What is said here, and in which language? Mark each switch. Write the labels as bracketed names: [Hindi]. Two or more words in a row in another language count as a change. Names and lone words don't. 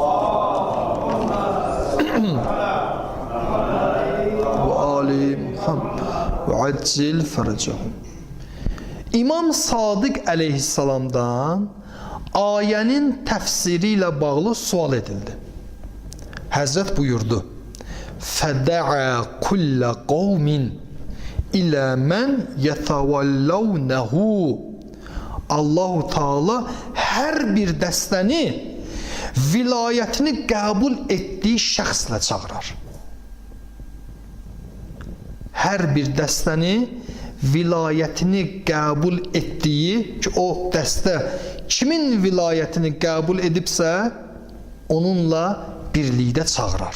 [Arabic] وآل محمد وعجل فرجهم. [Azerbaijani] İmam Sadiq əleyhissalamdan ayənin təfsiri ilə bağlı sual edildi. Həzrət buyurdu: [Arabic] فَدَعَا كُلَّ قَوْمٍ إِلَى مَنْ يَتَوَلَّوْنَهُ. [Azerbaijani] Allah-u Teala hər bir dəstəni vilayətini qəbul etdiyi şəxslə çağırar. Hər bir dəstəni vilayətini qəbul etdiyi ki, o dəstə kimin vilayətini qəbul edibsə, onunla birlikdə çağırar.